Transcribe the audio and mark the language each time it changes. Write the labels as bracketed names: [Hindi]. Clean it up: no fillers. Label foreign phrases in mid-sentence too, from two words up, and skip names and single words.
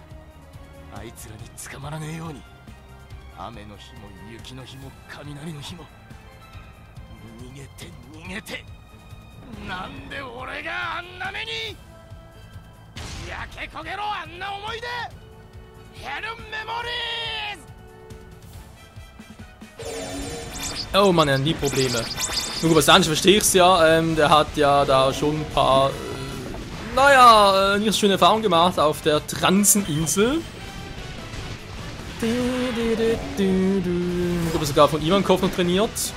[Japanese] あいつらに捕まらねえように。雨の日も雪の日も雷の日も逃げて逃げて。なんで俺があんな目に。焼け焦げろあんな思い出。ヘルメモリーズ。 [German] Oh Mann, die Probleme. Nur bei Sanji verstehe ich's ja. Der hat ja da schon ein paar, naja, nicht so schöne Erfahrungen gemacht auf der Transeninsel. Ich glaube sogar von Ivankov noch trainiert.